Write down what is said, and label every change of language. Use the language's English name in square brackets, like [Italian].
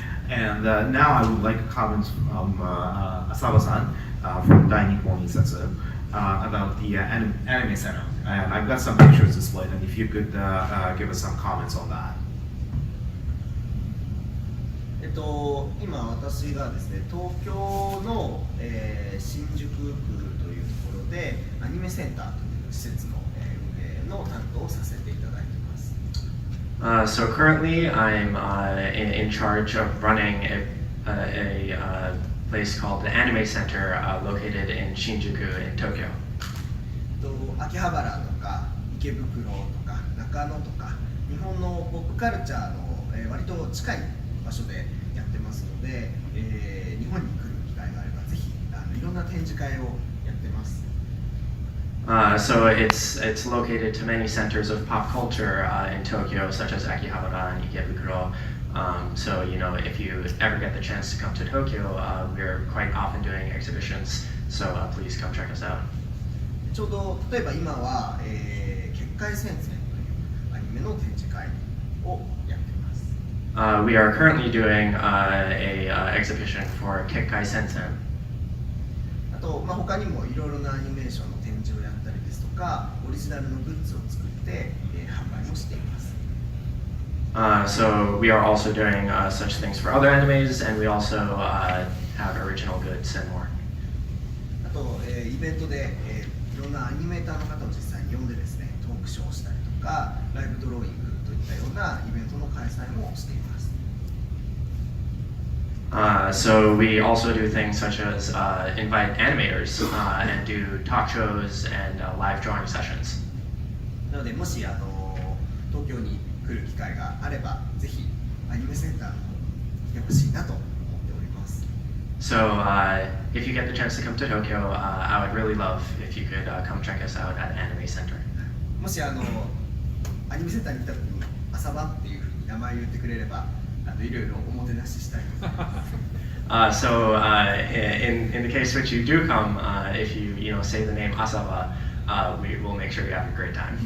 [English] And now I would like comments from Asaba-san from Dai Nippon Insatsu about the anime center. And I've got some pictures displayed, and if you could give us some comments on that. [Japanese] 今私がですね、東京の、新宿区というところでアニメセンターという施設の、運営の担当をさせていただいています。 [English] So currently, I'm in charge of running a place called the Anime Center located in Shinjuku in Tokyo. [Japanese] 秋葉原とか池袋とか中野とか日本のポップカルチャーの、割と近い場所でやってますので、日本に来る機会があればぜひいろんな展示会をやってます。 [English] So it's located to many centers of pop culture in Tokyo, such as Akihabara and Ikebukuro. So if you ever get the chance to come to Tokyo, we're quite often doing exhibitions. So please come check us out. [Japanese] ちょうど例えば今は、結界戦線というアニメの展示会をやっています。 [English] We are currently doing a exhibition for Kekkai Sensen. [Japanese] あと、他にもいろいろなアニメーションの展示をやったりですとか、オリジナルのグッズを作って、販売もしています。 [English] So we are also doing such things for other animes, and we also have original goods and more. [Japanese] あと、イベントで、いろんなアニメーターの方を実際に呼んでですね、トークショーをしたりとか、ライブドローイングといったようなイベントの開催もしています。 [English] So we also do things such as invite animators and do talk shows and live drawing sessions. [Japanese] なので、もし東京に来る機会があれば、ぜひアニメセンターの方に来てほしいなと思っております。 [English] So if you get the chance to come to Tokyo, I would really love if you could come check us out at Anime Center. [Japanese] もしアニメセンターに来た時に朝晩っていうふうに名前を言ってくれれば、いろいろおもてなししたいと思います。 [English] So in the case which you do come, if you say the name Asaba, we will make sure you have a great time.